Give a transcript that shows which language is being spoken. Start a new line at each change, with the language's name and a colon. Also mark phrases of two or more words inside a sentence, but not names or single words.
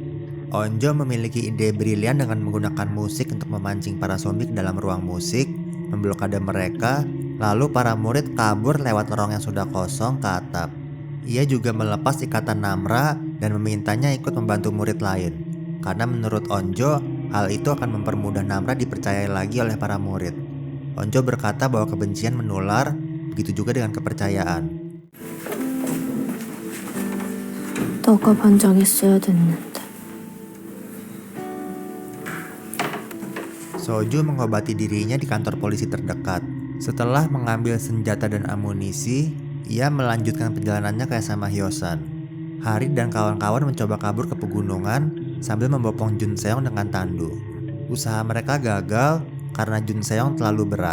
Indonesian: Onjo memiliki ide brilian dengan menggunakan musik untuk memancing para zombie ke dalam ruang musik, memblokade mereka, lalu para murid kabur lewat lorong yang sudah kosong ke atap. Ia juga melepas ikatan Namra dan memintanya ikut membantu murid lain, karena menurut Onjo, hal itu akan mempermudah Namra dipercayai lagi oleh para murid. Onjo berkata bahwa kebencian menular, begitu juga dengan kepercayaan.
Korean: 너가 반장했어야 됐는데.
Indonesian: Soju mengobati dirinya di kantor polisi terdekat. Setelah mengambil senjata dan amunisi, ia melanjutkan perjalanannya ke SMA Hyosan. Hari dan kawan-kawan mencoba kabur ke pegunungan sambil membopong Jun Seong dengan tandu. Usaha mereka gagal karena Jun Seong terlalu berat.